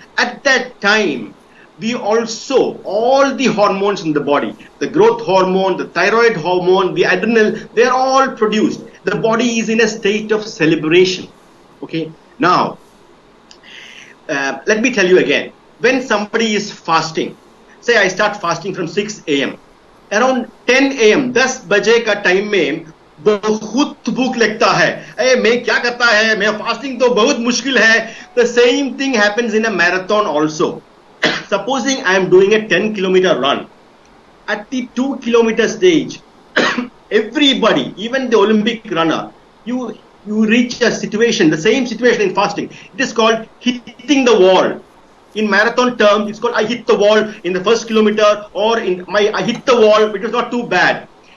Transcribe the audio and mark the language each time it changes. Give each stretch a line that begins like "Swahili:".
English: At that time, we also, all the hormones in the body, the growth hormone, the thyroid hormone, the adrenal, they are all produced. The body is in a state of celebration. Okay, now, let me tell you again, when somebody is fasting, say I start fasting from 6 a.m. around 10 a.m.
Hindi: 10 बजे का time में बहुत भूख लगता है, अरे मैं क्या करता है, मैं फास्टिंग तो बहुत मुश्किल है.
English: The same thing happens in a marathon also. Supposing I am doing a 10-kilometer run, at the 2-kilometer stage, everybody, even the Olympic runner, you reach a situation, the same situation in fasting. It is called hitting the wall. In marathon term, it's called I hit the wall in the first kilometer, or I hit the wall, it was not too bad.